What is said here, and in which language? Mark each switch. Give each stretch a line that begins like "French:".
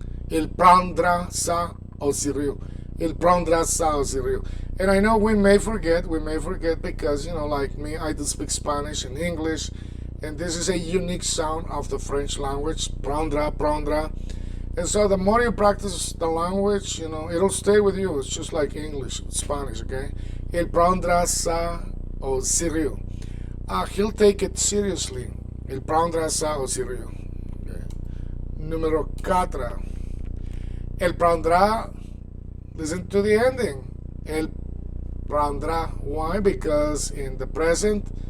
French: Il prendra ça au sérieux. Il prendra ça au sérieux.
English: And I know we may forget because, like me, I do speak Spanish and English, and this is a unique sound of the French language, prendra. And so the more you practice the language, it'll stay with you. It's just like English, Spanish, okay?
French: Il prendra ça au sérieux.
English: He'll take it seriously.
French: Il prendra ça au sérieux.
English: Okay. Numéro 4. El prendra, listen to the ending. El prendra. Why? Because in the present,